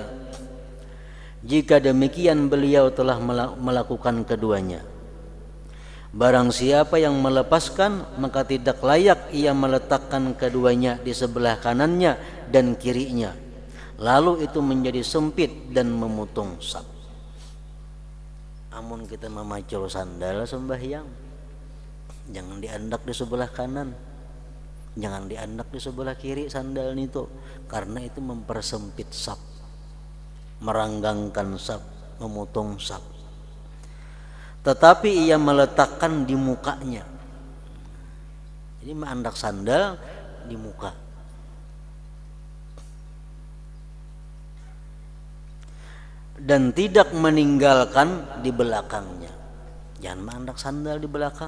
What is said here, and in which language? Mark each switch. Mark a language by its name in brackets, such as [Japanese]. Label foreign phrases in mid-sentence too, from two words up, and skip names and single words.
[Indonesian] Jika demikian beliau telah melakukan keduanya. Barang siapa yang melepaskan, maka tidak layak ia meletakkan keduanya di sebelah kanannya dan kirinya. Lalu itu menjadi sempit dan memutung saf. [Banjar] Amun kita memacul sandal sembahyang, jangan diandak di sebelah kanan, jangan diandak di sebelah kiri sandal itu, karena itu mempersempit saf, meranggangkan saf, memotong saf. [Indonesian] Tetapi ia meletakkan di mukanya, [Banjar] jadi menandak sandal di muka. [Indonesian] Dan tidak meninggalkan di belakangnya, [Banjar] jangan menandak sandal di belakang.